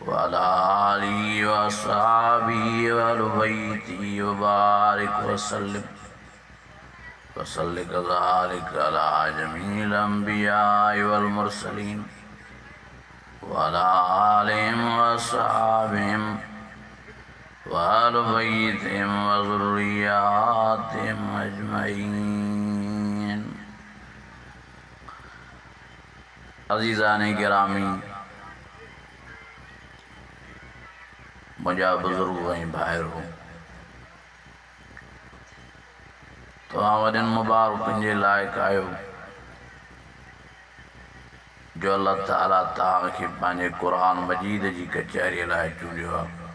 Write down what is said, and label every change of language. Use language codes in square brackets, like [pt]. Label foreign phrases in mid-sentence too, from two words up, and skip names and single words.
[ar] على آله وأصحابه وأهل بيته وبارك وسلم وصل كذلك على جميع الأنبياء والمرسلين وعلى آلهم وأصحابهم وأهل بيتهم وذرياتهم أجمعين. [sd] अज़ीज़ाने गिरामी, मुझा बुजुर्ग ऐं भाइरो, तव्हां वॾनि मुबारकनि जे लाइक़ु आहियो जो [ar] الله تعالى [sd] तव्हांखे पंहिंजे क़ुरान मजीद जी कचहरीअ लाइ चूंडियो आहे।